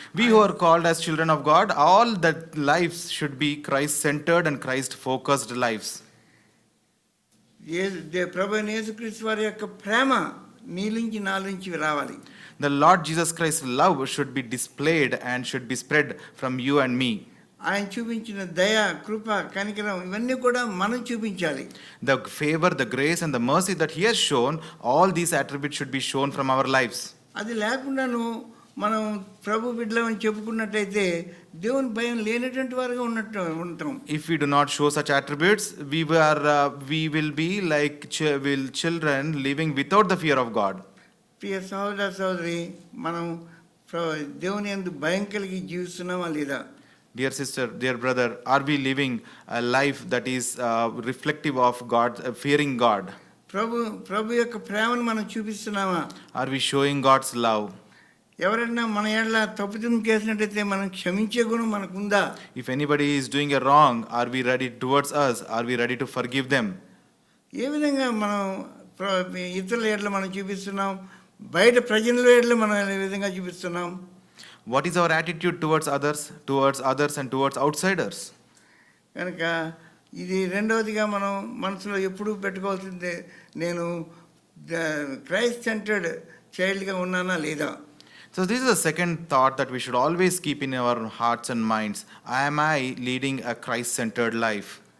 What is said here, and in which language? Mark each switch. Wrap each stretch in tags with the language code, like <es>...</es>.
<en>We who are called as children of God, all that lives should be Christ centered and Christ focused lives.</en> <te>ప్రభు యేసుక్రీస్తు వారి యొక్క ప్రేమ నీలించి నాలించి రావాలి.</te> <en>The Lord Jesus Christ's love should be displayed and should be spread from you and me.</en> <te>ఆయన చూపించిన దయ, కృప, కనికరం ఇవన్నీ కూడా మనం చూపించాలి.</te> <en>The favor, the grace and the mercy that He has shown, all these attributes should be shown from our lives.</en> <te>అది లేకుండాను మనం ప్రభు బిడ్డలం అని చెప్పుకున్నట్టయితే దేవుని భయం లేనటువంటి వారుగా ఉంటాం.</te> <en>If we do not show such attributes, we will be like children living without the fear of God.</en> <te>ప్రియ సహోదర సహోదరి, మనం దేవుని యందు భయం కలిగి జీవిస్తున్నామా లేదా?</te> <en>Dear sister, dear brother, are we living a life that is reflective of God, fearing God?</en> <te>ప్రభు యొక్క ప్రేమను మనం చూపిస్తున్నామా?</te> <en>Are we showing God's love?</en> <te>ఎవరైనా మన ఏళ్ళ తప్పుదం చేసినట్టయితే మనం క్షమించే గుణం మనకుందా?</te> <en>If anybody is doing a wrong, are we ready towards us? Are we ready to forgive them?</en> <te>ఏ విధంగా మనం ఇతరుల ఏళ్ళ మనం చూపిస్తున్నాం, బయట ప్రజల ఏళ్ళ మనం ఏ విధంగా చూపిస్తున్నాం?</te> <en>What is our attitude towards others and towards outsiders?</en> <te>కనుక ఇది రెండవదిగా మనం మనసులో ఎప్పుడూ పెట్టుకోవాల్సిందే, నేను క్రైస్ట్ సెంటర్డ్ చైల్డ్గా ఉన్నానా లేదా?</te> <en>So this is the second thought that we should always keep in our hearts and minds. Am I leading a Christ-centered life?</en>